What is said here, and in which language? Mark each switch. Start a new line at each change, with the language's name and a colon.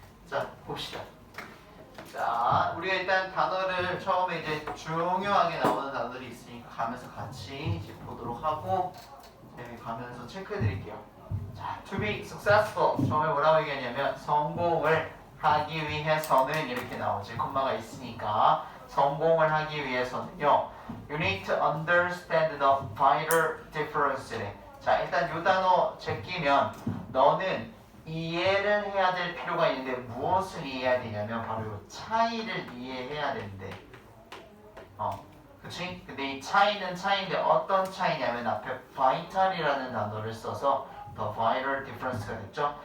Korean: 자, 봅시다. 자, 우리가 일단 단어를 처음에 이제 중요하게 나오는 단어들이 있으니까 가면서 같이 이제 보도록 하고 가면서 체크해 드릴게요.
English: 자, to be successful.
Korean: 처음에 뭐라고 얘기하냐면 성공을 하기 위해서는 이렇게 나오지. 콤마가 있으니까 성공을 하기 위해서는요.
English: You need to understand the vital difference.
Korean: 자, 일단 이 단어 제끼면 너는 이해를 해야 될 필요가 있는데 무엇을 이해해야 되냐면 바로 이 차이를 이해해야 되는데 그치? 근데 이 차이는 차이인데 어떤 차이냐면 앞에 vital이라는 단어를 써서
English: the vital difference
Korean: 가 됐죠?